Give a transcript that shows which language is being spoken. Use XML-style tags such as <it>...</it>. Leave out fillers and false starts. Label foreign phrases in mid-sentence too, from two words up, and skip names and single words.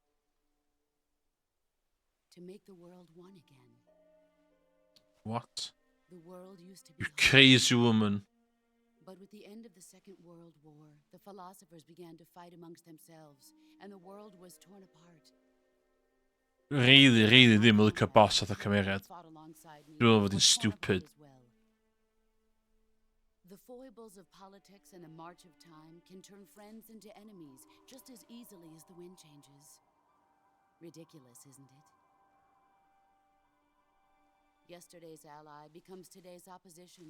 <en>To make the world one again. What? The world used to be You home. crazy woman. But with the end of the Second World War, the philosophers began to fight amongst themselves, and the world was torn apart.</en> <cy>Really ddim yn licio boss oedd y cymeriad.</cy> <en>Fought alongside me</en> <cy>Dwi'n meddwl bod hi'n</cy> <en>was torn apart stupid. as well. The foibles of politics and the march of time can turn friends into enemies just as easily as the wind changes. Ridiculous, isn't it? Yesterday's ally becomes today's opposition.</en>